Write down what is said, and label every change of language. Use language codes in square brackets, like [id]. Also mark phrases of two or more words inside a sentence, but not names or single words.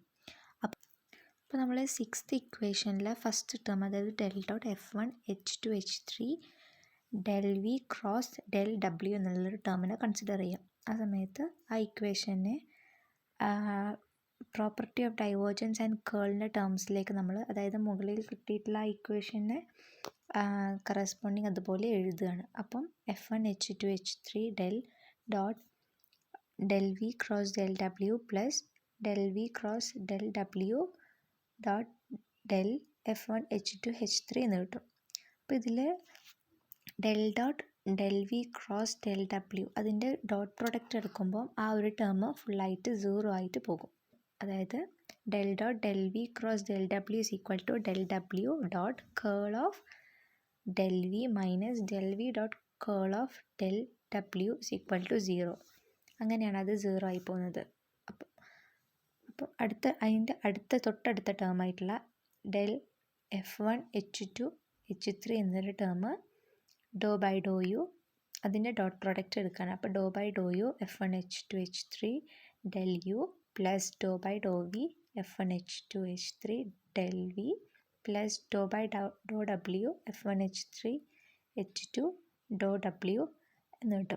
[ml] അപ്പോൾ നമ്മൾ 6th ഇക്വേഷനിലെ [en] first term, [ml] അതായത് [en] del dot F1 H2 H3 del V cross del W [ml] എന്നുള്ളൊരു ടേമിനെ കൺസിഡർ ചെയ്യാം. ആ സമയത്ത് ആ ഇക്വേഷനെ [en] property of divergence and [ml] കേളിൻ്റെ ടേംസിലേക്ക് നമ്മൾ, അതായത് മുകളിൽ കിട്ടിയിട്ടുള്ള ആ ഇക്വേഷനെ കറസ്പോണ്ടിങ് അതുപോലെ എഴുതുകയാണ്. [en] അപ്പം F1 H2 H3 del dot del V cross del W plus del V cross del W dot del F1 H2 H3 [ml] എന്ന് കിട്ടും. അപ്പോൾ ഇതിൽ [en] del dot del V cross del W [ml] അതിൻ്റെ [en] dot product [ml] എടുക്കുമ്പോൾ ആ ഒരു ടേം ഫുള്ളായിട്ട് 0 ആയിട്ട് പോകും. [en] അതായത് del dot del V cross del W is equal to del W dot curl of del V minus del V dot curl of del W is equal to 0. [ml] അങ്ങനെയാണ് അത് 0 ആയി പോകുന്നത്. അപ്പോൾ അതിൻ്റെ തൊട്ടടുത്ത ടേമായിട്ടുള്ള [en] del F1 H2 H3 [ml] എന്നൊരു ടേം [en] do by do u [ml] അതിൻ്റെ [en] dot product [ml] എടുക്കുകയാണ്. [en] അപ്പോൾ do by do u F1 H2 H3 del u plus do by do v F1 H2 H3 del v plus do by do w F1 H3 H2 do w F1 H3 H2 ഡോ ഡബ്ല്യു [ml] എന്ന് കിട്ടും.